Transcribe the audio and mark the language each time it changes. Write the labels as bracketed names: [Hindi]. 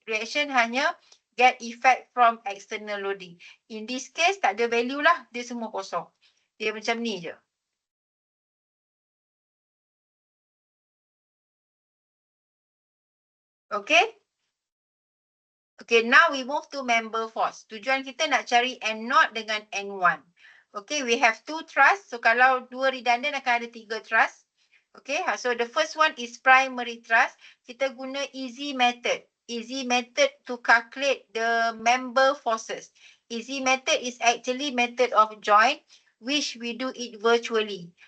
[English] Reaction hanya get effect from external loading. In this case [Malay] tak ada value lah, dia semua kosong. Dia macam ni je. [English] Okay? Okay, now we move to member force. [Malay] Tujuan kita nak cari N0 dengan N1. [English] Okay, we have 2 truss. So, [Malay] kalau 2 redundant akan ada 3 truss. [English] Okay, so the first one is primary truss. [Malay] Kita guna [English] easy method. Easy method to calculate the member forces. Easy method is actually method of joint, which we do it virtually.